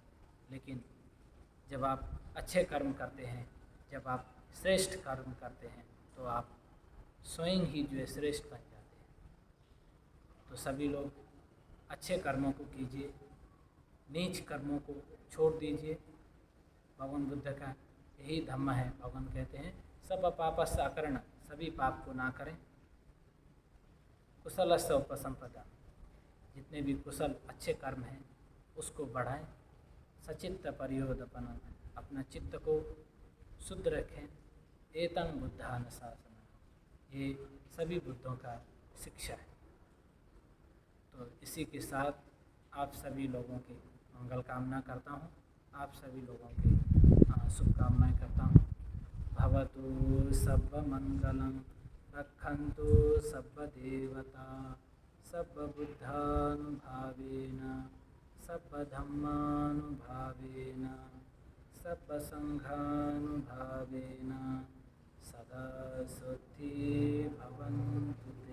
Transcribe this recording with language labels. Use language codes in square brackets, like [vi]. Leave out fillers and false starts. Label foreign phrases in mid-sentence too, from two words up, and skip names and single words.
[hi] लेकिन जब आप अच्छे कर्म करते हैं, जब आप श्रेष्ठ कर्म करते हैं, तो आप स्वयं ही जो है श्रेष्ठ बन जाते हैं। तो सभी लोग अच्छे कर्मों को कीजिए, नीच कर्मों को छोड़ दीजिए। भगवान बुद्ध का यही धम्म है। भगवान कहते हैं [pi] सब पापस्य अकरण, [hi] सभी पाप को ना करें। [pi] कुशलस्य उपसंपदा, [hi] जितने भी कुशल अच्छे कर्म हैं उसको बढ़ाएं। [pi] सचित्त परियोदपन, [hi] अपना चित्त को शुद्ध रखें। [pi] एतं बुद्धानुशासन, [hi] ये सभी बुद्धों का शिक्षा है। तो इसी के साथ आप सभी लोगों की मंगल कामना करता हूँ, आप सभी लोगों की शुभकामनाएं करता हूँ। [pi] भवतु सर्वमंगलं, रक्षन्तु सर्वदेवता, सर्वबुद्धानुभावेन, सर्वधम्मानुभावेन, सर्वसंघानुभावेन सदा सुखी भवन्तु।